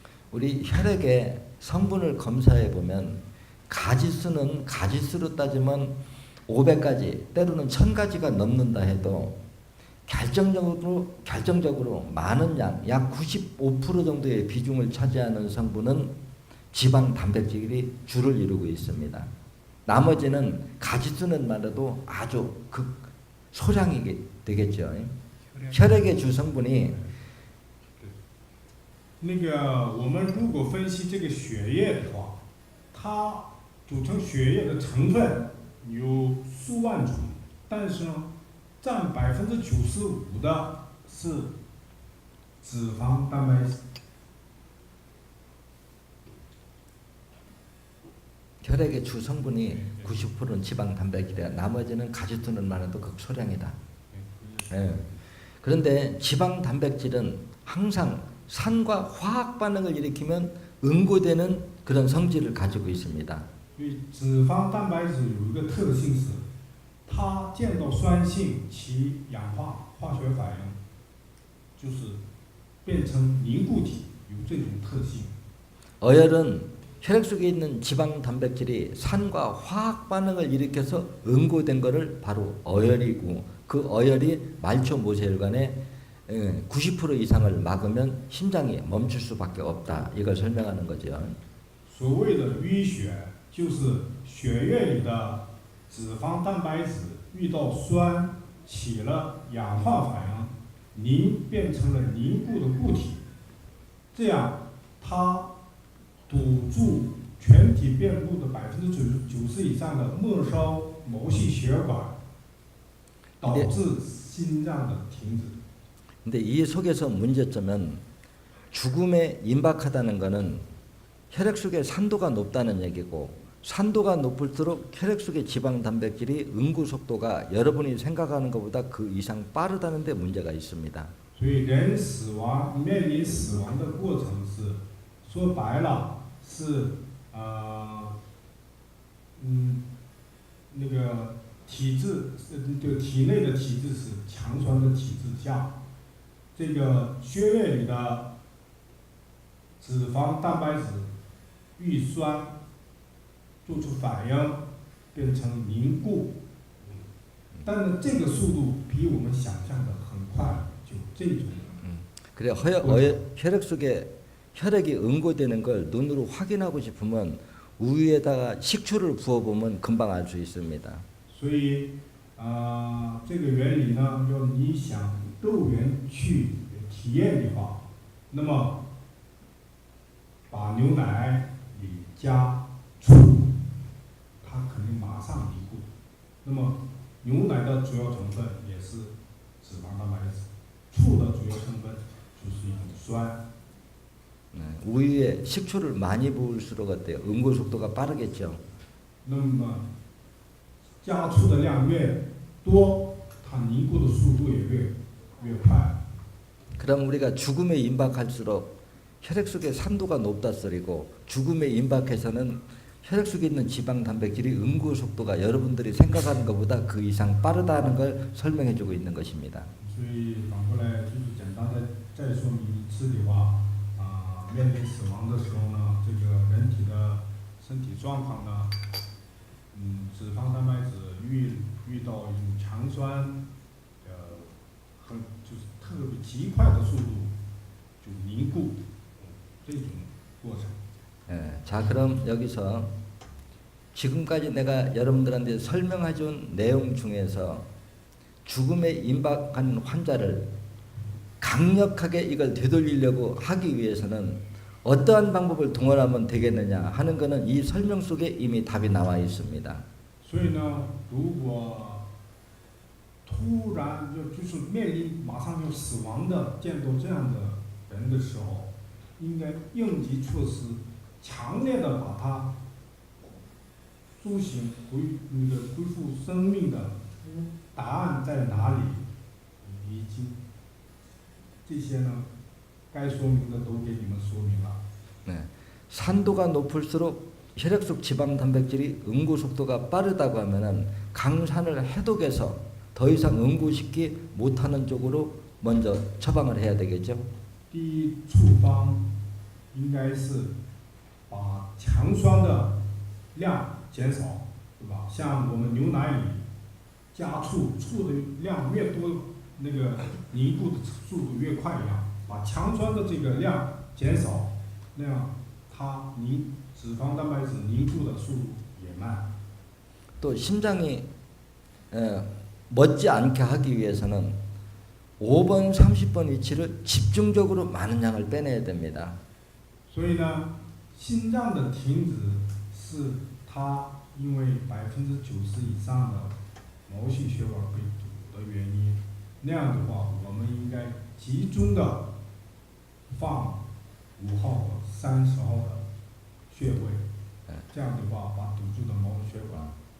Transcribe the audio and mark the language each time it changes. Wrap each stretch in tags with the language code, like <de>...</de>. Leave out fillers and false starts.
<ko>우리 혈액의 성분을 검사해 보면 가지수는 가지수로 따지면 500가지 때로는 1000가지가 넘는다 해도 결정적으로 많은 약 95% 정도의 비중을 차지하는 성분은 지방 단백질이 주를 이루고 있습니다. 나머지는 가지수는 말해도 아주 소량이 되겠죠. 혈액의 주 성분이</ko> <zh>那个我们如果分析这个血液的话，它组成血液的成分有数万种，但是呢，占95%的是脂肪蛋白质。</zh> <ko>혈액의 주 성분이 90%는 지방 단백질이야. 나머지는 가지수는 많아도 극소량이다. 예. 그런데 지방 단백질은 항상 산과 화학 반응을 일으키면 응고되는 그런 성질을 가지고 있습니다.</ko> <zh>脂肪蛋白质有一个特性是，它见到酸性起氧化化学反应，就是变成凝固体，有这种特性。</zh> <ko>어혈은 혈액 속에 있는 지방 단백질이 산과 화학 반응을 일으켜서 응고된 것을 바로 어혈이고 그 어혈이 말초 모세혈관의 90% 이상을 막으면 심장이 멈출 수밖에 없다. 이걸 설명하는 거죠.</ko> <zh>所谓的淤血，就是血液里的脂肪蛋白质遇到酸起了氧化反应，变成了凝固的固体，这样它堵住全体遍布的90%以上的末梢毛细血管，导致心脏的停止。</zh> <ko>근데 이 속에서 문제점은 죽음에 임박하다는 것은 혈액 속의 산도가 높다는 얘기고 산도가 높을수록 혈액 속의 지방 단백질이 응고 속도가 여러분이 생각하는 것보다 그 이상 빠르다는 데 문제가 있습니다.</ko> <zh>所以人面临死亡的过程是，说白了是那个体质，就体内的体质是强酸的体质下。这个血液里的脂肪蛋白质遇酸做出反应，变成凝固，但是这个速度比我们想象的很快，就这种。</zh> <ko>그래 혈액 속에 혈액이 응고되는 걸 눈으로 확인하고 싶으면 우유에다가 식초를 부어보면 금방 알 수 있습니다.</ko> <zh>所以这个原理呢，要你想肉眼去体验的话，那么把牛奶里加醋，它肯定马上凝固。那么牛奶的主要成分也是脂肪蛋白质，醋的主要成分就是一种酸。</zh> <ko>우유에 식초를 많이 부을수록 어때요? 응고 속도가 빠르겠죠.</ko> <zh>那么加醋的量越多，它凝固的速度也越快。</zh> <ko>그럼 우리가 죽음에 임박할수록 혈액 속의 산도가 높다 소리고 죽음에 임박해서는 혈액 속에 있는 지방 단백질이 응고 속도가 여러분들이 생각하는 것보다 그 이상 빠르다는 걸 설명해주고 있는 것입니다.</ko> <zh>所以反过来就是简单的再说明一次的话，面临死亡的时候呢，这个人体的身体状况呢，脂肪蛋白质遇到一种强酸，就是特别极快的速度就凝固，这种过程。</zh> <ko>자 그럼 여기서 지금까지 내가 여러분들한테 설명해준 내용 중에서 죽음에 임박한 환자를 강력하게 이걸 되돌리려고 하기 위해서는 어떠한 방법을 동원하면 되겠느냐 하는 것은 이 설명 속에 이미 답이 나와 있습니다.</ko> <zh>所以呢，如果突然就是面临马上就死亡的，见到这样的人的时候，应该应急措施强烈的把他苏醒恢复生命的答案在哪里，以及这些呢，该说明的都给你们说明了。</zh> <ko>네. 산도가 높을수록 혈액 속 지방 단백질이 응고 속도가 빠르다고 하면은 강산을 해독해서 더 이상 응고시키 못하는 쪽으로 먼저 처방을 해야 되겠죠.</ko> <zh>第一处方应该是把强酸的量减少，对吧？像我们牛奶里加醋，醋的量越多，那个凝固的速度越快一样，把强酸的这个量减少，那样它脂肪蛋白质凝固的速度也慢。</zh> <ko>또 심장이 멎지 않게 하기 위해서는 5번, 30번 위치를 집중적으로 많은 양을 빼내야 됩니다.</ko> <zh>所以呢，心脏的停止是它因为90%以上的毛细血管被堵的原因。那样的话，我们应该集中的放5号和30号的穴位，这样的话把堵住的毛细血管。</zh>